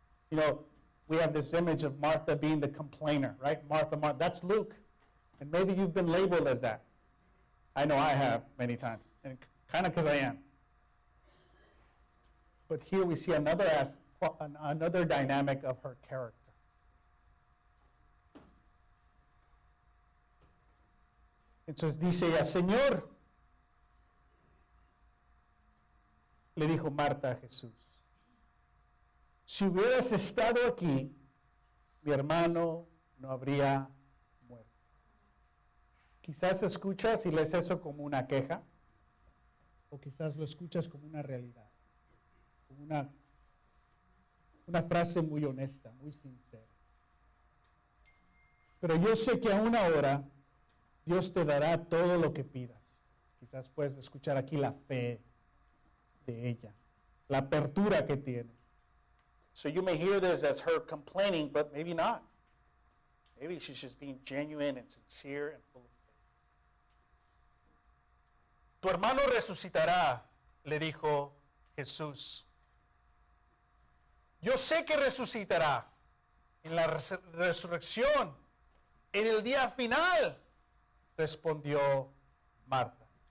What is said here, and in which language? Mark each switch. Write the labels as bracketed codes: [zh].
[en] You know, we have this image of Martha being the complainer, right? Martha, Martha. That's Luke. And maybe you've been labeled as that. I know I have many times. And kind of because I am. But here we see another dynamic of her character. [es] Entonces dice ella, Señor, le dijo Marta a Jesús, si hubieras estado aquí, mi hermano no habría muerto. Quizás escuchas y lees eso como una queja, o quizás lo escuchas como una realidad, como una frase muy honesta, muy sincera. Pero yo sé que aún ahora Dios te dará todo lo que pidas. Quizás puedes escuchar aquí la fe de ella, la apertura que tiene. [en] So you may hear this as her complaining, but maybe not. Maybe she's just being genuine and sincere and full of faith. [es] Tu hermano resucitará, le dijo Jesús. Yo sé que resucitará en la resurrección, en el día final, respondió Marta.